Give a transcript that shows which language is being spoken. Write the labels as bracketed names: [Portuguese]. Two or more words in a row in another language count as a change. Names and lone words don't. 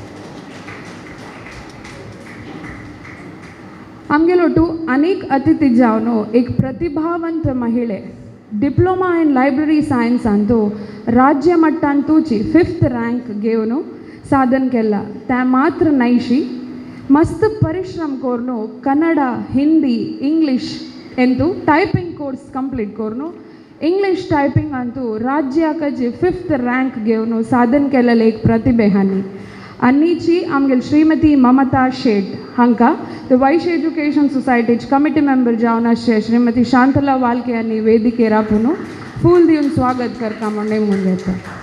[Konkani] आमगेलोटू अनेक अतिथी जावन एक प्रतिभावंत महिळे [English] diploma in library [Konkani] सायन्सांतू राज्य मट्टांतूची 5th रँक घेवन साधन केला. त्या मात्र नाहीशी मस्त परिश्रम करून कन्नड हिंदी इंग्लिश ಎಂತೂ [English] typing course complete [Konkani] कोरून [English] English typing [Konkani] अंतू राज्याची 5th रँक घेवन साधन केलेले एक प्रतिभे हांणी. आनीची आमगेल श्रीमती ममता शेट हांकां द वैश्य एज्युकेशन सोसायटीचे [English] committee member [Konkani] जावन आसचे श्रीमती शांतला वालके हांणी वेदिकेर आपूण फूल दिवन स्वागत करता म्हण नेमून घेता.